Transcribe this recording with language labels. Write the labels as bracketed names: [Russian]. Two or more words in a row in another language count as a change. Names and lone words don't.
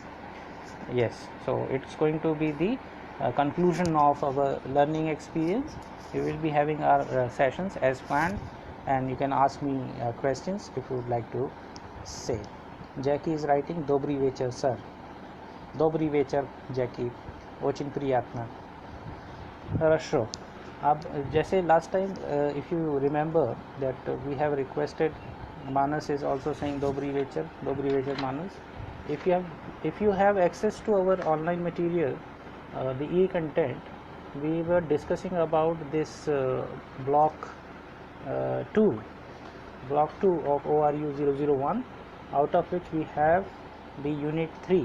[English] Yes, so it's going to be the conclusion of our learning experience. We will be having our sessions as planned, and you can ask me questions if you would like to say. Jackie is writing [Russian] Добрый вечер, [English] sir. [Russian] Добрый вечер, Jackie. Очень приятно. Хорошо. [Hindi] अब जैसे [English] last time, if you remember that we have requested, Manas is also saying [Russian] Добрый вечер [English] Manas. If you have access to our online material, the e-content, we were discussing about this block 2 of ORU 001, out of which we have the unit 3.